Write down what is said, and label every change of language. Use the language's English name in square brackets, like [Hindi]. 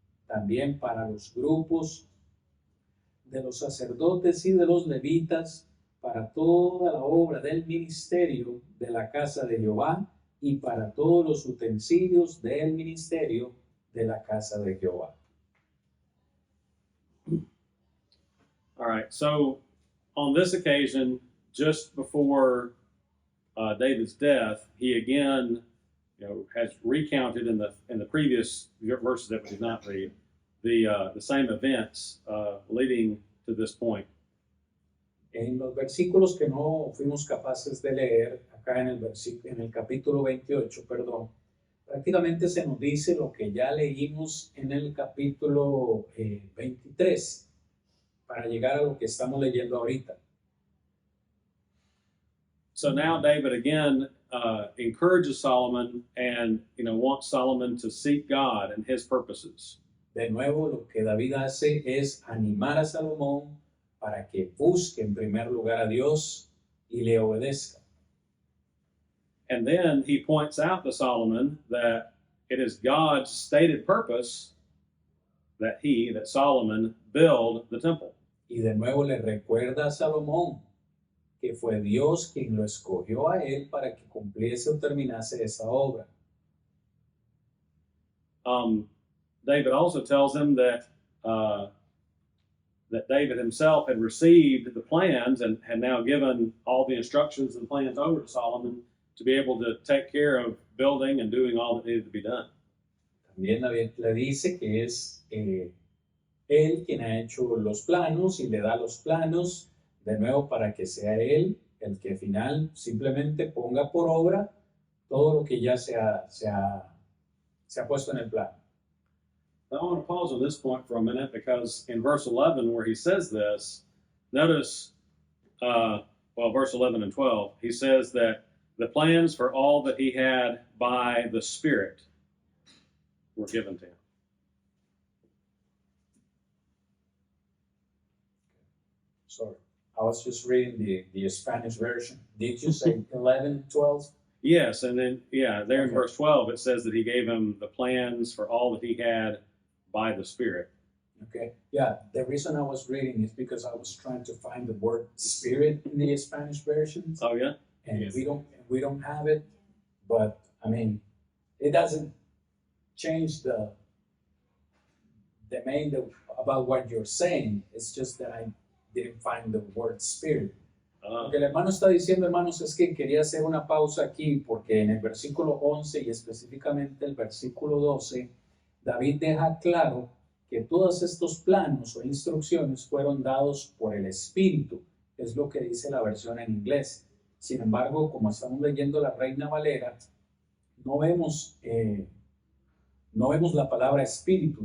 [Spanish] También para los grupos de los sacerdotes y de los levitas, para toda la obra del ministerio de la casa de Jehová y para todos los utensilios del ministerio de la casa de Jehová. [English] All right, so on this occasion, just before David's death, he again, has recounted in the previous verses that we did not read the same events leading to this point. [Spanish] En los versículos que no fuimos capaces de leer, acá en el capítulo 28, perdón, prácticamente se nos dice lo que ya leímos en el capítulo 23, para llegar a lo que estamos leyendo ahorita. [English] So now David again encourages Solomon and wants Solomon to seek God and his purposes. [Spanish] De nuevo, lo que David hace es animar a Salomón para que busque en primer lugar a Dios y le obedezca. [English] And then he points out to Solomon that it is God's stated purpose that Solomon build the temple. [Spanish] Y de nuevo le recuerda a Salomón que fue Dios quien lo escogió a él para que cumpliese o terminase esa obra. [English] David also tells him that David himself had received the plans and had now given all the instructions and plans over to Solomon to be able to take care of building and doing all that needed to be done. [Spanish] También David le dice que es él quien ha hecho los planos y le da los planos de nuevo para que sea él el que al final simplemente ponga por obra todo lo que ya se ha puesto en el plan. [English] I want to pause on this point for a minute because in verse 11 where he says this, notice, verse 11 and 12, he says that the plans for all that he had by the Spirit were given to him. Sorry, I was just reading the Spanish version. Did you say 11, 12? Yes, and then, there in Okay. verse 12, it says that he gave him the plans for all that he had by the Spirit. Okay, yeah, the reason I was reading is because I was trying to find the word spirit in the Spanish versions, Oh, yeah? and Yes. we don't have it, but I mean, it doesn't change the main about what you're saying. It's just that I didn't find the word spirit. [Spanish] Lo que el hermano está diciendo, hermanos, es que quería hacer una pausa aquí porque en el versículo 11 y específicamente el versículo 12, David deja claro que todos estos planos o instrucciones fueron dados por el Espíritu. es lo que dice la versión en inglés. Sin embargo, como estamos leyendo la Reina Valera, no vemos la palabra espíritu.